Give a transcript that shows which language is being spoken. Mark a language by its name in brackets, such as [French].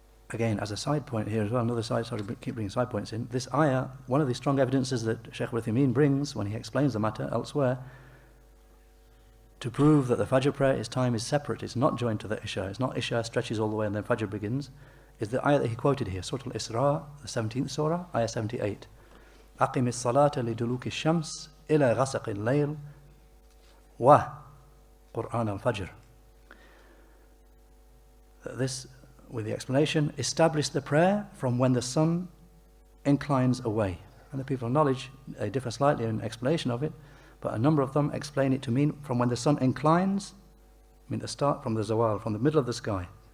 [English] Again, as a side point here as well, keep bringing side points in. This ayah, one of the strong evidences that Shaykh Uthaymeen brings when he explains the matter elsewhere, to prove that the Fajr prayer, its time is separate, it's not joined to the Isha, it's not Isha stretches all the way and then Fajr begins, is the ayah that he quoted here, Surah Al-Isra, the 17th surah, ayah 78. [Arabic] أقم الصلاة لدلوك الشمس إلى غسق الليل وقرآن الفجر. [English] This, with the explanation, establish the prayer from when the sun inclines away. And the people of knowledge, they differ slightly in explanation of it, but a number of them explain it to mean from when the sun inclines, the start from the zawal, from the middle of the sky.